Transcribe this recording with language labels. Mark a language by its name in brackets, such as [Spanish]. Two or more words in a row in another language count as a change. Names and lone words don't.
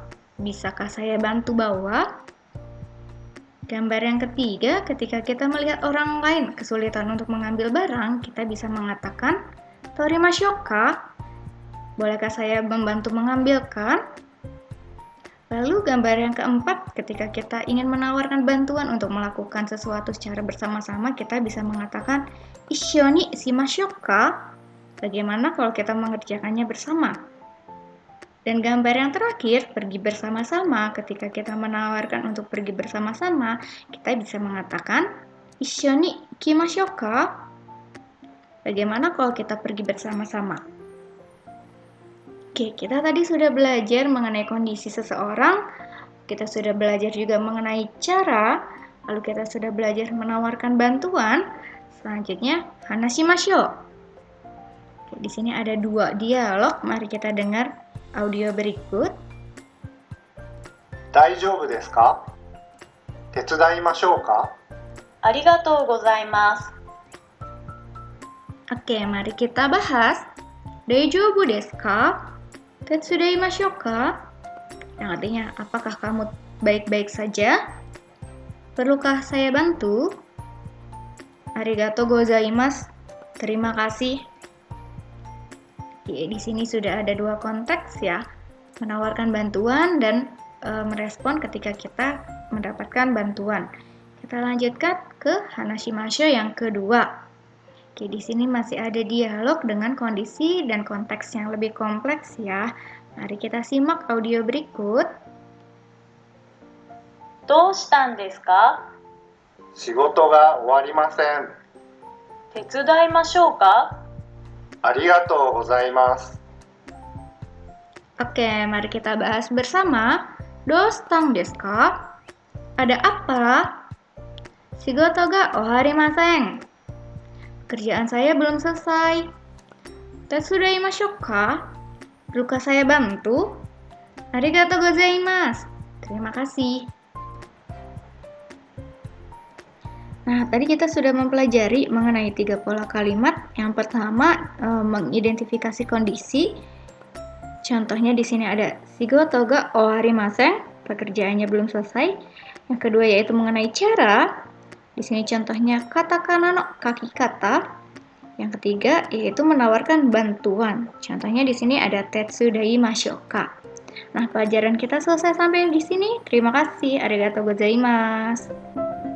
[Indonesian] Bisakah saya bantu bawa? Gambar yang ketiga, ketika kita melihat orang lain kesulitan untuk mengambil barang, kita bisa mengatakan, [Japanese] 取りましょうか? [Indonesian] Bolehkah saya membantu mengambilkan? Lalu gambar yang keempat, ketika kita ingin menawarkan bantuan untuk melakukan sesuatu secara bersama-sama, kita bisa mengatakan, [Japanese] 一緒にしましょうか? [Indonesian] Bagaimana kalau kita mengerjakannya bersama? Dan gambar yang terakhir, pergi bersama-sama. Ketika kita menawarkan untuk pergi bersama-sama, kita bisa mengatakan, [Japanese] 一緒に行きましょうか? [Indonesian] Bagaimana kalau kita pergi bersama-sama? Oke, kita tadi sudah belajar mengenai kondisi seseorang, kita sudah belajar juga mengenai cara, lalu kita sudah belajar menawarkan bantuan. Selanjutnya, hanashimashou. Oke, di sini ada 2 dialog, mari kita dengar audio berikut. [Japanese] 大丈夫ですか? 手伝いましょうか? ありがとうございます。 [Indonesian] Oke, mari kita bahas. [Japanese] 大丈夫ですか? 手伝いましょうか? [Indonesian] Yang artinya, apakah kamu baik-baik saja? Perlukah saya bantu? [Japanese] ありがとうございます. [Indonesian] Terima kasih. Di sini sudah ada 2 konteks ya, menawarkan bantuan dan merespon ketika kita mendapatkan bantuan. Kita lanjutkan ke hanashimashou yang kedua. Oke, di sini masih ada dialog dengan kondisi dan konteks yang lebih kompleks ya. Mari kita simak audio berikut. [Japanese] どうしたんですか? 仕事が終わりません。手伝いましょうか? ありがとうございます。 [Indonesian] Oke, mari kita bahas bersama. [Japanese] どうしたんですか? [Indonesian] Ada apa? [Japanese] 仕事が終わりません. [Indonesian] Kerjaan saya belum selesai. [Japanese] 手伝いましょうか? [Indonesian] Perlukah saya bantu? [Japanese] ありがとうございます. [Indonesian] Terima kasih. Nah, tadi kita sudah mempelajari mengenai 3 pola kalimat. Yang pertama, mengidentifikasi kondisi. Contohnya di sini ada [Japanese] 仕事が終わりません, [Indonesian] pekerjaannya belum selesai. Yang kedua yaitu mengenai cara. Di sini contohnya [Japanese] カタカナの書き方. [Indonesian] Yang ketiga yaitu menawarkan bantuan. Contohnya di sini ada [Japanese] 手伝いましょうか. [Indonesian] Nah, pelajaran kita selesai sampai di sini. Terima kasih. [Japanese] ありがとうございます.